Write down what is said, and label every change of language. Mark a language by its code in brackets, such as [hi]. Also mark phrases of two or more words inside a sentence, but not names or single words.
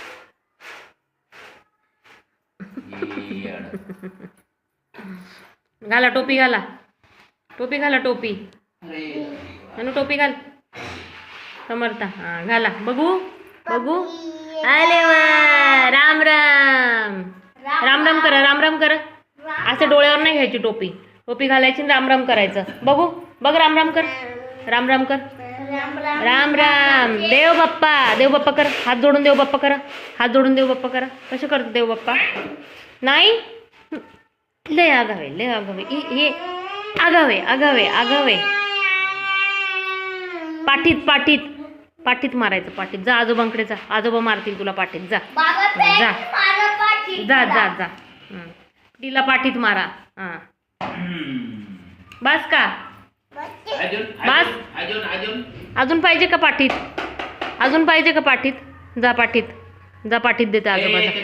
[mr] घाला टोपी घाला टोपी घाला टोपी अरे टोपी घाल समर्था हा घाला बघू बघू आले वा राम राम राम राम करा राम राम करा असं डोळ्यावर नाही घ्यायची टोपी टोपी घालायची राम राम करायचं बघू बघ राम राम कर राम राम कर राम राम देव बाप्पा कर हात जोडून देव बाप्पा करा हात जोडून देव बाप्पा करा कसं करतो देव बाप्पा नाही लय आगावे हे आगावे आगावे आगावे पाठीत पाठीत पाठीत मारायचं पाठीत जा आजोबांकडे जा आजोबा मारतील तुला पाठीत जा जा जा जा जा तिला पाठीत मारा हा बस का बस अजून पाहिजे का पाठीत अजून पाहिजे का पाठीत जा पाठीत देते आजोबाचा